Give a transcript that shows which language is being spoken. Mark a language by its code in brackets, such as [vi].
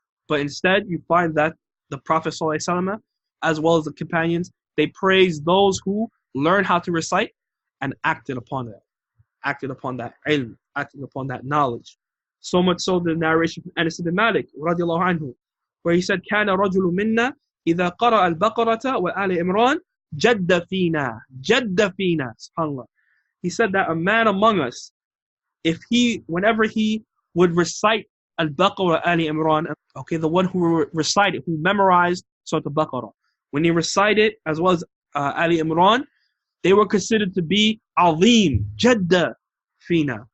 [en] But instead, you find that the Prophet ﷺ, as well as the companions, they praise those who learn how to recite and acted upon it, acted upon that ilm, acted upon that knowledge. So much so the narration from Anas ibn Malik, radiallahu anhu, where he said, [ar] كان رجل منا إذا قرأ البقرة وآل عمران جد فينا. جد فينا. SubhanAllah. [en] He said that a man among us, whenever he would recite al-Baqarah, Ali Imran, okay, the one who recited, who memorized Surah al-Baqarah, when he recited as well as Ali Imran, they were considered to be azim, jadda fina.